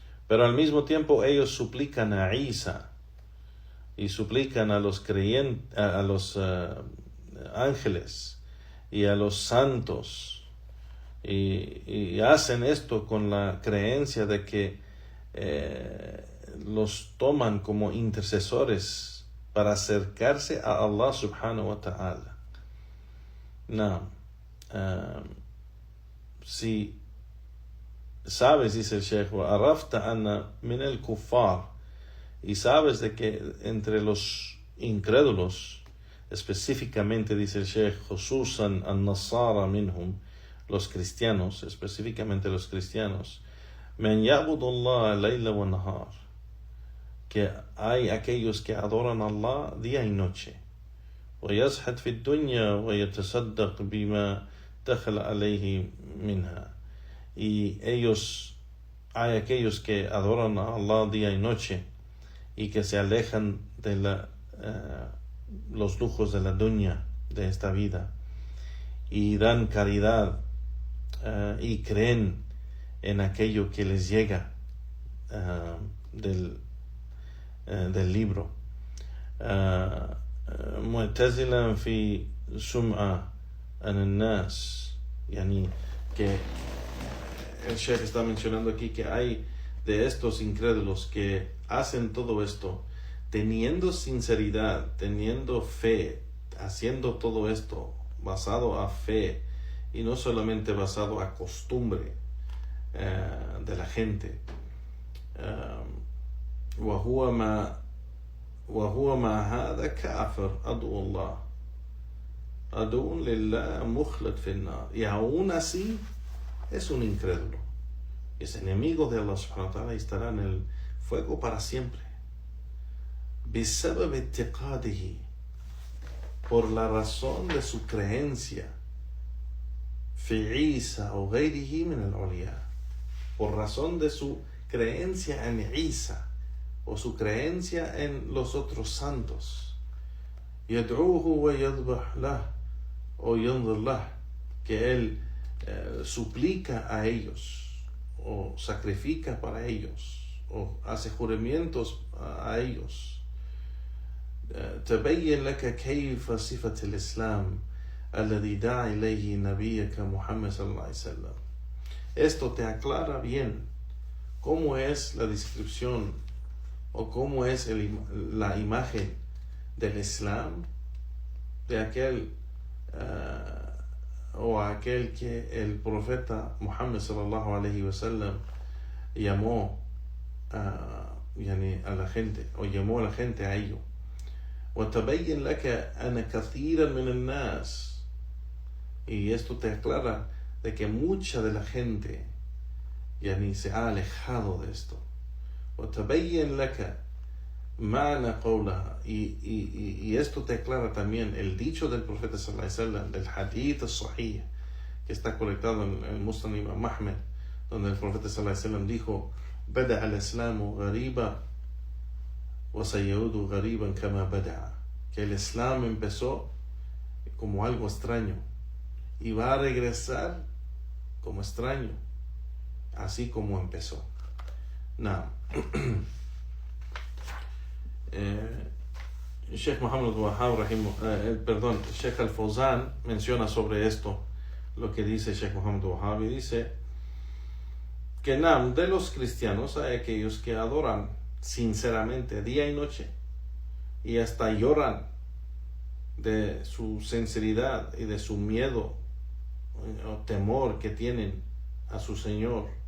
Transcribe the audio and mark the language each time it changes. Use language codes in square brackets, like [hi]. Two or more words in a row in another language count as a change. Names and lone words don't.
[es] Pero al mismo tiempo ellos suplican a Isa y suplican a los creyentes, a los ángeles y a los santos, y hacen esto con la creencia de que los toman como intercesores para acercarse a Allah [ar] سبحانه وتعالى. [es] No. Si sabes, dice el Sheikh, [ar] عرفت أن من الكفار, [es] y sabes de que entre los incrédulos, específicamente dice el Sheikh, khususan [ar] النصارى منهم, [es] los cristianos, específicamente los cristianos, [ar] من يعبد الله ليلا ونهارا, [es] que hay aquellos que adoran a Allah día y noche, [ar] ويزهد في الدنيا ويتصدق بما دخل عليه منها, [es] y hay aquellos que adoran a Allah día y noche y que se alejan de los lujos de la dunya, de esta vida, y dan caridad y creen en aquello que les llega del libro. [ar] معتزلا في سمعة الناس, [es] yani que el Sheikh está mencionando aquí que hay de estos incrédulos que hacen todo esto teniendo sinceridad, teniendo fe, haciendo todo esto basado a fe y no solamente basado a costumbre de la gente. [ar] وهو ما هذا كافر عدو الله عدو لله مخلد في النار, [es] y aún así es un incrédulo, es enemigo de Allah [ar] سبحانه وتعالى [es] y estará en el fuego para siempre. [ar] بسبب اعتقاده, [es] por la razón de su creencia, [ar] في عيسى o غيره من الأولياء, [es] por razón de su creencia en Isa o su creencia en los otros santos. [ar] يدعوه ويذبح له o ينظر له, [es] que él suplica a ellos o sacrifica para ellos o hace juramentos a ellos. [ar] تبين لك كيف صفة الإسلام الذي دعا إليه نبيك محمد صلى الله عليه وسلم. [es] Esto te aclara bien cómo es la descripción o cómo es la imagen del Islam de aquel aquel que el profeta Muhammad [ar] صلى الله عليه وسلم [es] llamó a la gente, o llamó a la gente a ello. [ar] وتبين لك أن كثيرا من الناس, [es] y esto te aclara de que mucha de la gente se ha alejado de esto. [ar] وتبين لك معنى قولها, [es] y esto te aclara también el dicho del profeta [ar] صلى الله عليه وسلم, [es] del [ar] الحديث الصحيح [es] que está colectado en el Musnad Imam Ahmed, donde el profeta [ar] صلى الله عليه وسلم [es] dijo: [ar] بدأ الإسلام غريبا وسيعود غريبا كما بدأ, [es] que el Islam empezó como algo extraño y va a regresar como extraño, así como empezó. Now, Sheikh Muhammad Wahab Sheikh Al-Fawzan menciona sobre esto lo que dice Sheikh Muhammad Wahab, y dice que de los cristianos hay aquellos que adoran sinceramente día y noche y hasta lloran de su sinceridad y de su miedo o temor que tienen a su Señor,